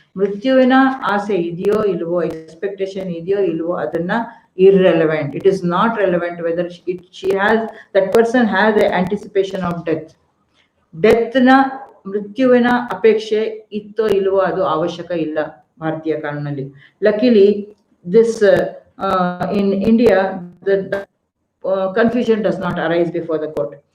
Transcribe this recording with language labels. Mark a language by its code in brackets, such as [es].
[kn] ಮೃತ್ಯುವಿನ ಆಸೆ ಇದೆಯೋ ಇಲ್ವೋ, ಎಕ್ಸ್ಪೆಕ್ಟೇಷನ್ ಇದೆಯೋ ಇಲ್ವೋ, ಅದನ್ನ irrelevant. [en] It is not relevant whether that person has the anticipation of death. [kn] Death na ಮೃತ್ಯುವಿನ ಅಪೇಕ್ಷೆ ಇತ್ತೋ ಇಲ್ವೋ ಅದು ಅವಶ್ಯಕ ಇಲ್ಲ ಭಾರತೀಯ ಕಾನೂನಲ್ಲಿ. [en] Luckily, this in India, the confusion does not arise before the court.